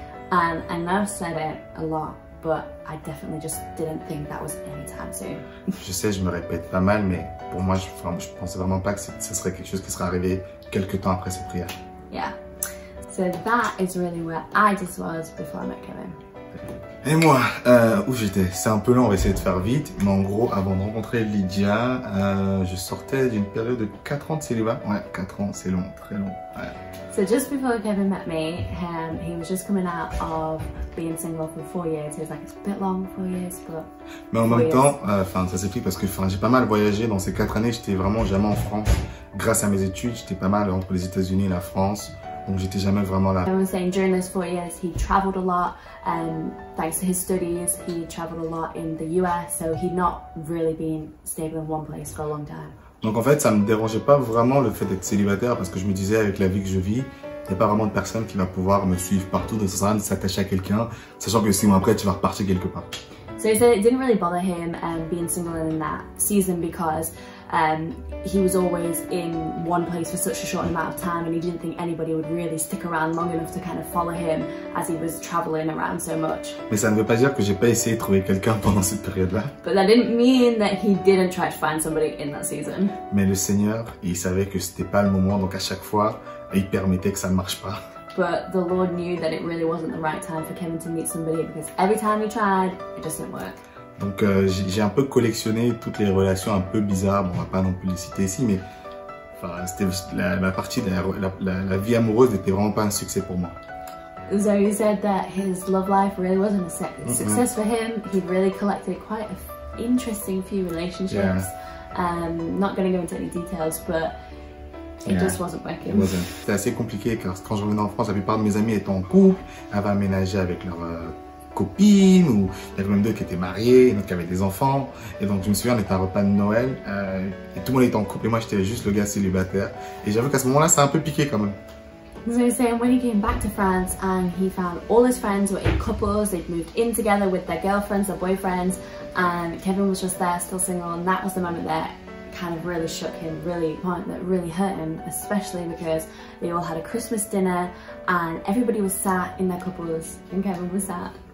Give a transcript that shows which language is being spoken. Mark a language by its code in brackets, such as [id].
[en] And I know I've said it a lot, but I definitely just didn't think that was anytime soon. [fr] Je sais, je me répète pas mal, mais pour moi, je pensais vraiment pas que ce serait quelque chose qui serait arrivé quelques temps après cette prière. [en] Yeah. So that is really where I just was before I met Kevin. [fr] Et moi, où j'étais? C'est un peu long, on va essayer de faire vite. Mais en gros, avant de rencontrer Lydia, je sortais d'une période de 4 ans de célibat. Ouais, 4 ans, c'est long, très long. Ouais. [en] So just before Kevin met me, he was just coming out of being single for 4 years. He was like, it's a bit long, 4 years, but... [fr] Mais en même temps, ça s'explique parce que j'ai pas mal voyagé dans ces 4 années. J'étais vraiment jamais en France. Grâce à mes études, j'étais pas mal entre les États-Unis et la France. Donc j'étais jamais vraiment là. [en] I was saying during those 4 years he traveled a lot, and thanks to his studies he traveled a lot in the US, so he'd not really been stable in one place for a long time. [fr] Donc en fait ça me dérangeait pas vraiment le fait d'être célibataire parce que je me disais avec la vie que je vis, il n'y a pas vraiment de personne qui va pouvoir me suivre partout, donc ça sert à rien de s'attacher à quelqu'un, sachant que 6 mois après tu vas repartir quelque part. [en] So he said it didn't really bother him being single in that season because he was always in one place for such a short amount of time, and he didn't think anybody would really stick around long enough to kind of follow him as he was traveling around so much. [fr] Mais ça ne veut pas dire que j'ai pas essayé de trouver quelqu'un pendant cette période-là. [en] But that didn't mean that he didn't try to find somebody in that season. [fr] Mais le Seigneur, il savait que c'était pas le moment, donc à chaque fois, il permettait que ça ne marche pas. [en] But the Lord knew that it really wasn't the right time for Kevin to meet somebody because every time he tried, it just didn't work. [fr] Donc j'ai un peu collectionné toutes les relations un peu bizarres, bon, on va pas non plus les citer ici, mais enfin, c'était la partie de la vie amoureuse n'était vraiment pas un succès pour moi. [en] So he said that his love life really wasn't a success for him. He'd really collected quite an interesting few relationships. Yeah. Not going to go into any details, but it just wasn't working. [fr] C'était assez compliqué car quand je revenais en France, la plupart de mes amis étaient en couple, avaient aménagé avec leur copines, ou il y avait même 2 qui étaient mariés, donc qui avaient des enfants. Et donc je me souviens, on était à un repas de Noël et tout le monde était en couple et moi j'étais juste le gars célibataire. Et j'avoue qu'à ce moment-là, ça a un peu piqué quand même. [en] So he's saying when he came back to France and he found all his friends were in couples, they'd moved in together with their girlfriends, their boyfriends, and Kevin was just there still single, and that was the moment that kind of really shook him, that really hurt him, especially because they all had a Christmas dinner and everybody was sat in their couples and Kevin was sat.